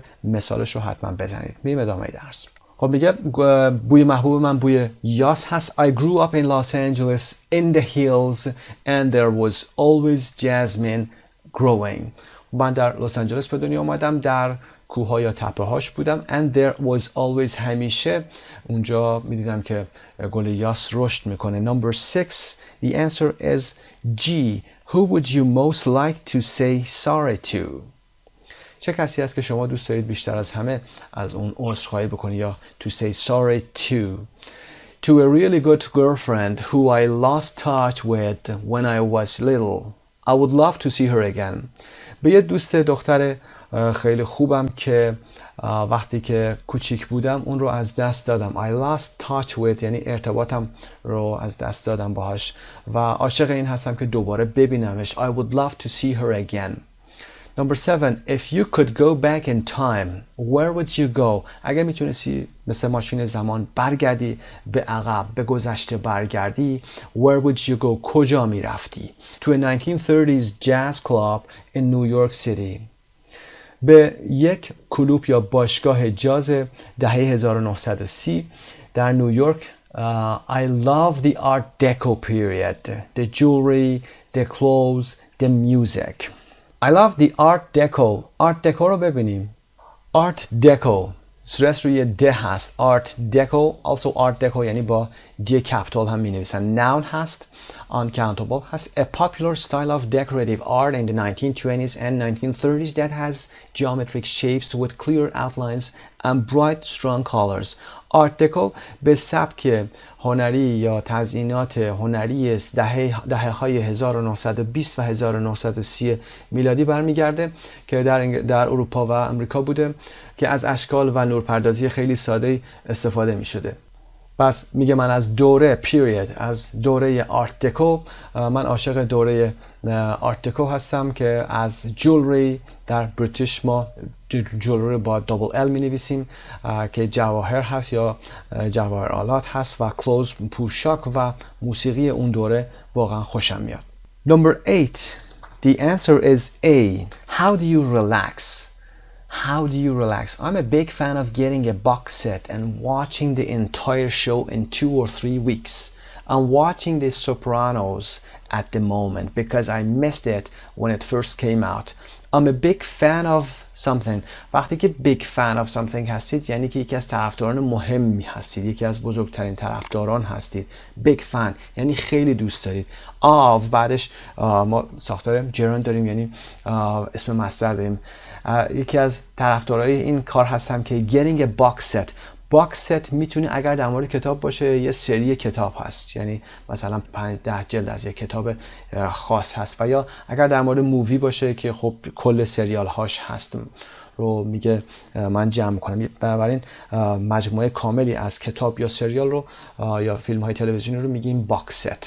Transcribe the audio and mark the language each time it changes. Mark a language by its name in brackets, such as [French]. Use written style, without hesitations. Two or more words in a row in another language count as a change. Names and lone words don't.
[Persian] مثالش رو حتما بزنید. میریم ادامه درس. خب میگه بوی محبوب من بوی یاس هست. [English] I grew up in Los Angeles in the hills and there was always jasmine growing. [Persian] من در لس آنجلس به دنیا اومدم، در کوه‌ها یا تپه‌هاش بودم. [English] and there was always [Persian] همیشه اونجا میدیدم که گل یاس رشد میکنه. [English] Number 6. The answer is G. Who would you most like to say sorry to? [Persian] چه کسی هست که شما دوست دارید بیشتر از همه از اون عذرخواهی بکنی یا [English] to say sorry to. To a really good girlfriend who I lost touch with when I was little. I would love to see her again. [Persian] به یه دوست دختر خیلی خوبم که وقتی که کوچیک بودم اون رو از دست دادم. [English] I lost touch with [Persian] یعنی ارتباطم رو از دست دادم باهاش و عاشق این هستم که دوباره ببینمش. [English] I would love to see her again. Number 7. If you could go back in time, where would you go? [Persian] اگر میتونستی مثل ماشین زمان برگردی به عقب، به گذشته برگردی، [English] where would you go? [Persian] کجا میرفتی؟ [English] To a 1930s jazz club in New York City. [Persian] به یک کلوب یا باشگاه جاز دهه 1930 در نیویورک. [English] I love the Art Deco period, the jewelry, the clothes, the music. I love the Art Deco. Art Deco [Persian] رو ببینیم. Art Deco سرس روی ده هست. Art Deco. Also Art Deco یعنی با [English] D capital [Persian] هم می نویسن. Noun هست. Uncountable هست. [English] A popular style of decorative art in the 1920s and 1930s that has geometric shapes with clear outlines and bright strong colors. [Persian] Art Deco به سبک هنری یا تزیینات هنری دهه‌های 1920 و 1930 میلادی برمیگرده که در اروپا و امریکا بوده که از اشکال و نورپردازی خیلی ساده استفاده می شده. پس میگه من از دوره پیریود، از دوره آرت دکو، من عاشق دوره آرت دکو هستم که از جولری، در بریتیش ما جولری با [English] double L [Persian] می نویسیم که جواهر هست یا جواهرالات هست، و کلوز پوشاک و موسیقی اون دوره واقعا خوشم میاد. [English] Number 8. The answer is A. How do you relax? How do you relax? I'm a big fan of getting a box set and watching the entire show in 2 or 3 weeks. I'm watching The Sopranos at the moment because I missed it when it first came out. I'm a big fan of something. [Persian] وقتی که [English] big fan of something [Persian] هستید یعنی که یکی از طرفداران مهمی هستید، یکی از بزرگترین طرفداران هستید. [English] big fan [Persian] یعنی خیلی دوست دارید. of بعدش ما ساختار gerund داریم، یعنی اسم مصدر داریم. یکی از طرفدارای این کار هستم که [English] getting a box set. box set [Persian] میتونه اگر در مورد کتاب باشه یه سری کتاب هست، یعنی مثلا 5-10 جلد از یک کتاب خاص هست، و یا اگر در مورد مووی باشه که خب کل سریال هاش هست رو میگه من جمع میکنم. بنابراین مجموعه کاملی از کتاب یا سریال رو یا فیلم های تلویزیونی رو میگیم [English] box set.